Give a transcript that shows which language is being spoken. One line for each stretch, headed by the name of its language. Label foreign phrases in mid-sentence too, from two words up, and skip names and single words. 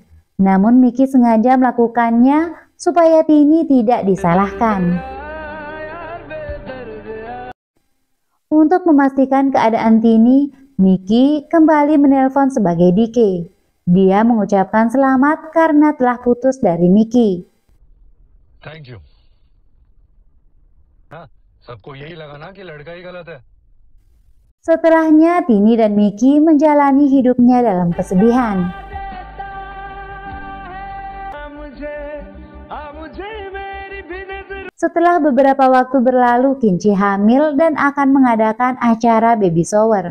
Indonesian: Namun Miki sengaja melakukannya supaya Tini tidak disalahkan. Untuk memastikan keadaan Tini, Miki kembali menelpon sebagai Dike. Dia mengucapkan selamat karena telah putus dari Miki.
English: Thank you.
Hindi: सबको यही लगा ना कि लड़का ही गलत है.
Indonesian: Setelahnya, Tini dan Miki menjalani hidupnya dalam kesedihan. Setelah beberapa waktu berlalu, Kinci hamil dan akan mengadakan acara baby shower.